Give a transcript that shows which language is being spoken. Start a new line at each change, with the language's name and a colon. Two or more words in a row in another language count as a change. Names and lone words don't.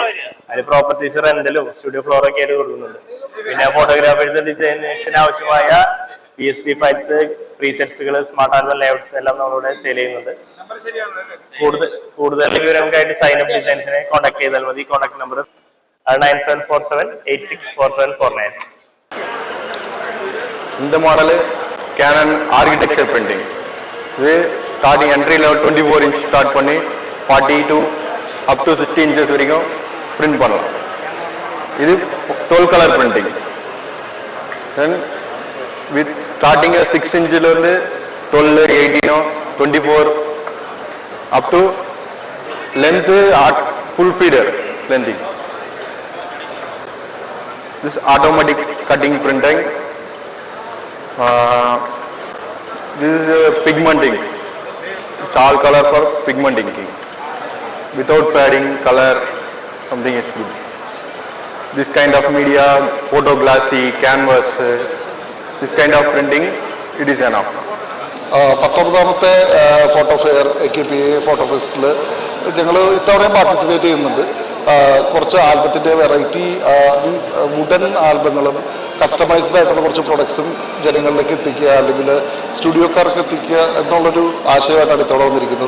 Malayalam: അതിന്
English: properties rental-um studio floor-okke
Malayalam: ആയിട്ട് കൊടുക്കുന്നുണ്ട്. പിന്നെ
English: photographers designers-in
Malayalam: ആവശ്യമായ PSP ഫയൽസ്, പ്രീസെറ്റ്സുകൾ,
English: smart album layouts
Malayalam: എല്ലാം നമ്മളിവിടെ സെയിൽ ചെയ്യുന്നുണ്ട്. കൂടുതൽ വിവരങ്ങൾക്കായിട്ട് സൈനപ്പ് ഡിസൈൻസിനെ കോൺടാക്ട് ചെയ്താൽ മതി.
English: contact number
Malayalam: 9747864749.
Tamil: இந்த
English: model Canon architecture printing.
Tamil: இது
English: starting entry level 24 inch start
Tamil: பண்ணி 42
English: up to 60 inches
Tamil: வரைக்கும் பிரிண்ட் பண்ணலாம். இது 12
English: colour printing. then with starting 6 inch-ilerundhu 12, 18, 24 up to length full feeder lengthing. this automatic cutting printing. This is pigmenting. It's all color for pigmenting. Without padding, color, something is good. This kind of media, photo glossy, canvas, this kind of printing, it is enough.
Malayalam: 19ാമത്തെ ഫോട്ടോ ഫെയർ AKPA ഫോട്ടോ ഫെസ്റ്റിൽ ഞങ്ങൾ ഇത്തവണയും പാർട്ടിസിപ്പേറ്റ് ചെയ്യുന്നുണ്ട്. കുറച്ച് ആൽബത്തിൻ്റെ
English: variety means wooden albums-um
Malayalam: കസ്റ്റമൈസ്ഡ് ആയിട്ടുള്ള കുറച്ച് പ്രൊഡക്ട്സും ജനങ്ങളിലേക്ക് എത്തിക്കുക, അല്ലെങ്കിൽ സ്റ്റുഡിയോക്കാർക്ക് എത്തിക്കുക എന്നുള്ളൊരു ആശയമായിട്ടാണ് ഇത്തവണ വന്നിരിക്കുന്നത്.